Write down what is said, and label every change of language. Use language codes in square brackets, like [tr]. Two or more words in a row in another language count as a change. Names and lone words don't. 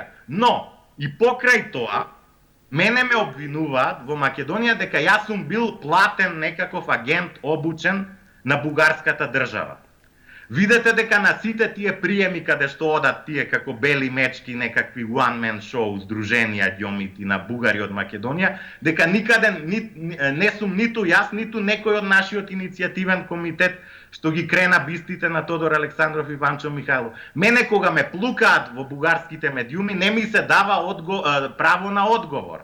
[mk] Но, и покрај тоа, мене ме обвинуваат во Македонија дека јас сум бил платен некаков агент обучен на бугарската држава. Видете дека на сите тие приеми каде што одат тие како бели мечки, некакви [en] one-man show, [mk] здруженија ѓомити на бугари од Македонија, дека никаде не сум ниту јас, ниту некој од нашиот иницијативен комитет што ги крена бистите на Тодор Александров и Панчо Михајлов. Мене кога ме плукаат во бугарските медиуми, не ми се дава право на одговор.